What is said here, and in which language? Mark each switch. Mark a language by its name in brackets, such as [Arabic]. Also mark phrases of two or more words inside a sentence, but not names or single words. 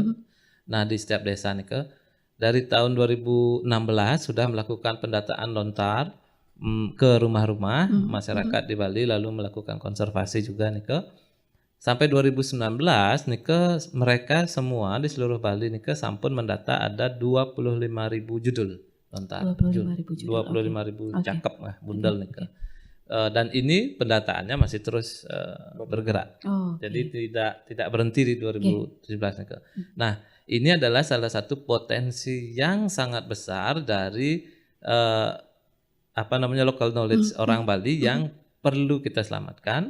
[Indonesian] Nah, di setiap desa nika dari tahun 2016 sudah melakukan pendataan lontar ke rumah-rumah masyarakat di Bali, lalu melakukan konservasi juga nika. Sampai 2019 nika mereka semua di seluruh Bali nika sampun mendata ada 25.000 judul lontar. 25.000 cakep lah bundel nika. Dan ini pendataannya masih terus bergerak. Jadi tidak berhenti di 2017 nika. Nah, ini adalah salah satu potensi yang sangat besar dari [English] local knowledge [Indonesian] orang Bali yang perlu kita selamatkan.